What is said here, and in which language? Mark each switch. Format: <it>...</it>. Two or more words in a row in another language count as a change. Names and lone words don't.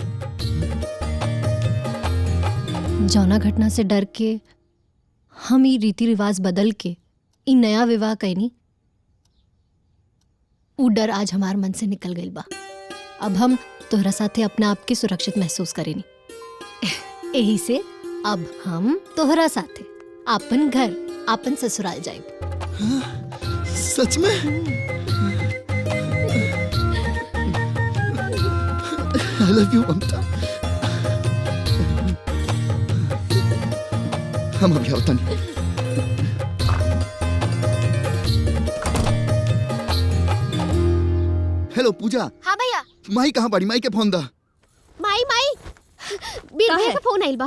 <bho>जौना घटना से डर के हम ई रीति रिवाज बदल के ई नया विवाह कैनी, ऊ डर आज हमार मन से निकल गइल बा। अब हम तोहरा साथे अपना आप के सुरक्षित महसूस करेनी। यही से अब हम तोहरा साथे आपन घर, आपन ससुराल जाइब। सच में?</bho> <en>I love you,</en> <bho>ममता। हम अभी आवता नहीं। हेलो पूजा। हाँ भैया। माई कहाँ बाड़ी? माई के फोन दा। माई बीर भैया का फोन आइल बा।</bho>